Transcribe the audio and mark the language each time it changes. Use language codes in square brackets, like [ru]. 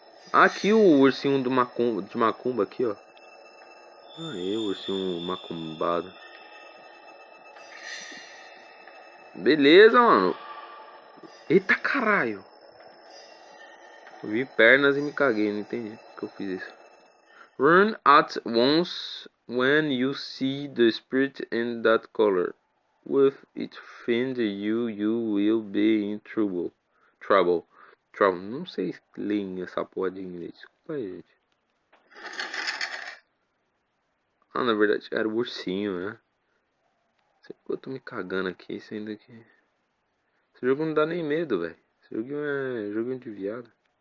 [pt] Aqui o ursinho de macumba aqui, ó. Aí, o ursinho macumbado. Beleza, mano. Eita caralho. Eu vi pernas e me caguei, não entendi porque eu fiz isso. [en] Run at once when you see the spirit in that color. With it find you, you will be in trouble. Trouble. Trouble. [pt] Não sei ler essa porra de inglês. Desculpa aí, gente. Ah, na verdade era o ursinho, né? Sempre que eu tô me cagando aqui, sendo que... Esse jogo não dá nem medo, velho. Esse jogo é joguinho de viado.